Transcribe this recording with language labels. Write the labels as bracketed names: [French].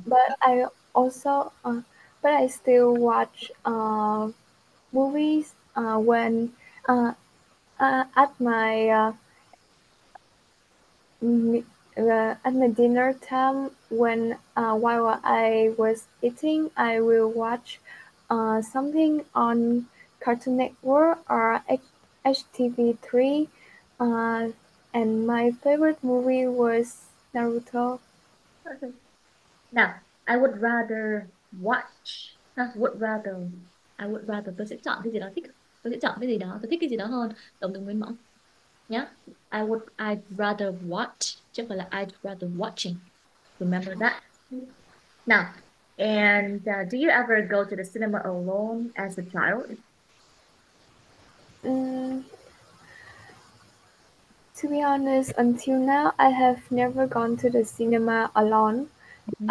[English] But also, but I still watch movies when at my m- at my dinner time when while I was eating, I will watch something on Cartoon Network or HTV3, uh, and my favorite movie was Naruto. Okay. Now, I would rather watch. Would rather. I would rather. [Vietnamese] Tôi sẽ chọn cái gì đó thích. Tôi sẽ chọn cái gì đó. Tôi thích cái gì đó hơn. Động từ nguyên mẫu. Nhá. [English] I'd rather watch. [Vietnamese] Chứ không phải là [English] I'd rather watching. Remember that. Now, and do you ever go to the cinema alone as a child? Mm, to be honest, until now, I have never gone to the cinema alone. Mhm.